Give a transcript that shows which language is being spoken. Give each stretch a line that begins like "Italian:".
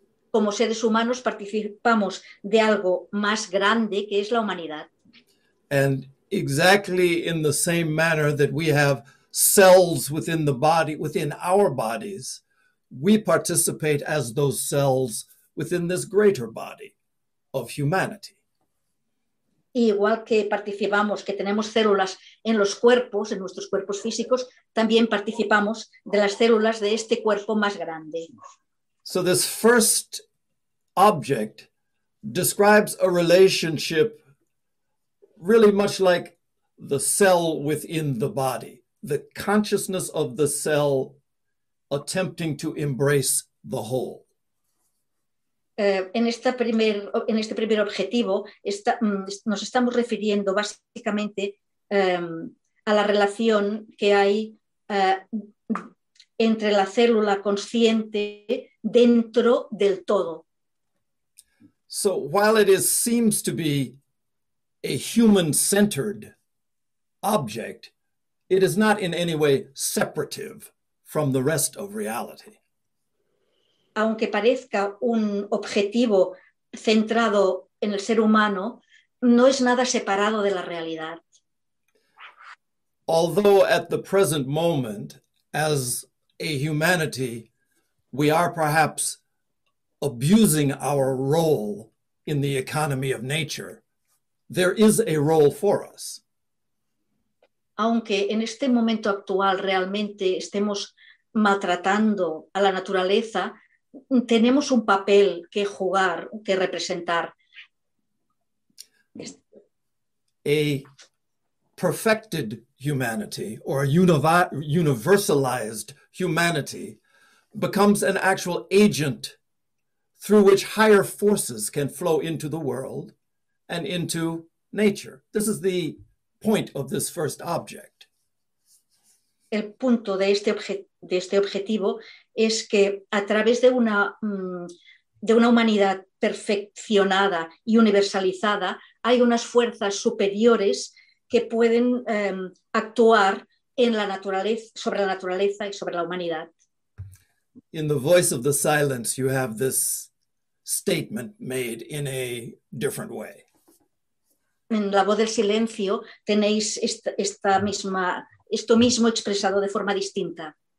Spanish: Como seres humanos participamos de algo más grande, que es la humanidad.
English: And exactly in the same manner that we have cells within the body, within our bodies, we participate as those cells within this greater body of humanity.
Spanish: Igual que participamos, que tenemos células en los cuerpos, en nuestros cuerpos físicos, también participamos de las células de este cuerpo más grande.
English: So this first object describes a relationship really much like the cell within the body, the consciousness of the cell attempting to embrace the whole.
Spanish: En este primer objetivo nos estamos refiriendo básicamente a la relación que hay entre la célula consciente dentro del todo.
English: So while it seems to be a human-centered object, it is not in any way separative from the rest of reality.
Spanish: Aunque parezca un objetivo centrado en el ser humano, no es nada separado de la realidad.
English: Although at the present moment, as a humanity, we are perhaps abusing our role in the economy of nature, there is a role for us.
Spanish: Aunque en este momento actual realmente estemos maltratando a la naturaleza, tenemos un papel que jugar, que representar.
English: A perfected humanity or a universalized humanity becomes an actual agent through which higher forces can flow into the world and into nature. This is the point of this first object.
Spanish: El punto de este objetivo es que a través de una humanidad perfeccionada y universalizada hay unas fuerzas superiores que pueden actuar en la naturaleza, sobre la naturaleza y sobre la humanidad.
English: In the voice of the silence, you have this statement made in a different way.
Spanish: En la voz del silencio tenéis esta misma, esto mismo expresado de forma distinta.